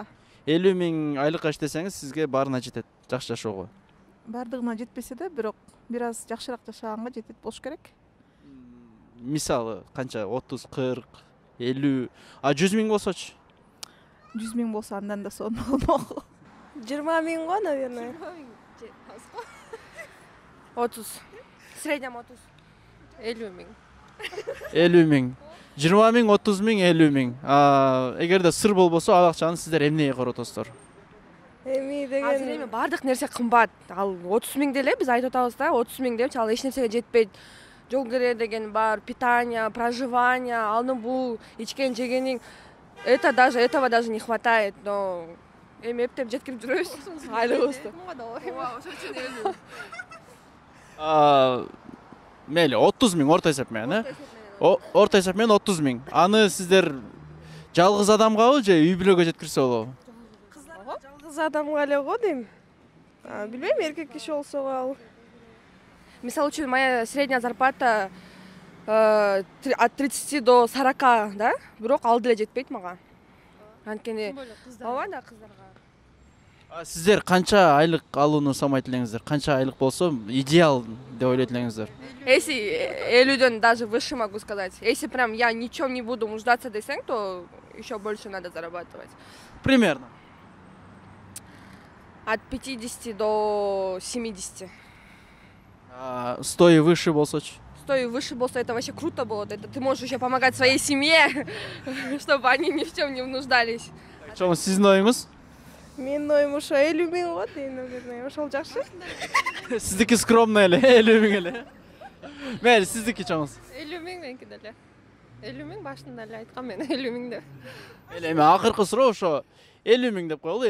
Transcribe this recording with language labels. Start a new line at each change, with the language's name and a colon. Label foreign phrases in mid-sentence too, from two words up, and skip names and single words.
Kyrgyz: 50 миң айлыкка иштесеңиз сизге баарына жетет. Жакшы жашоого. Бардыгына жетпесе да, бирок бир аз жакшыраак жашаганга жетет болуш керек. Мисалы канча? 30, 40, 50, 100 миң болсочу? 100 миң болсо андан да сонун болмок. 20 миң го, наверное. 30. Среднем 30. 50 миң. 50 миң. 20 миң, 30 миң, 50 миң. Эгерде сыр болбосо, ал акчаны сиздер эмнеге коротосуздар? Азыр эми бардык нерсе кымбат. Ал 30 миң деле биз айтып атабыз да, 30 миң деп, ал эч нерсеге жетпейт. Жол кире деген бар,
Russian: питание, проживание,
Kyrgyz: аны бул ичкен жегениң
Russian: этого даже не хватает, но
Kyrgyz: эми эптеп жеткирип жүрөбүз. Айлыгыбызды. Ооба, ошол үчүн 50. Мейли, 30 миң орто эсеп менен, Орто эсеп менен 30 миң. Аны сиздер жалгыз адамгабы же үй бүлөгө жеткирсе болобу? Жалгыз адамга эле го дейм. Билбейм, эркек киши болсо ал. Мисалы үчүн
Russian: моя средняя зарплата от 30 до 40, да?
Kyrgyz: Бирок ал деле жетпейт мага. Анткени ооба да, кыздарга. Сиздер канча айлык алууну самайт элеңиздер? Канча айлык болсо идеал деп ойлойт элеңиздер?
Russian: Если 50-ден даже выше могу сказать. Если прям я ничем не буду нуждаться десең, то еще больше надо зарабатывать. Примерно. От 50 до 70. 100 и выше болсочу? 100 и выше болсо, это вообще круто было. Это ты можешь еще помогать своей семье, чтобы они ни в чем не нуждались.
Kyrgyz: Чоң, сиздин оюңуз? Менин оюм ошо 50 миң го дейм, наверное. Ошол жакшы. Сиздики скромно эле, 50 миң эле. Мейли, сиздики чоңуз? 50 миң меники деле. 50 миң башында эле айткам мен 50 миң деп. Эми акыркы суроо ошо 50 миң деп коелу.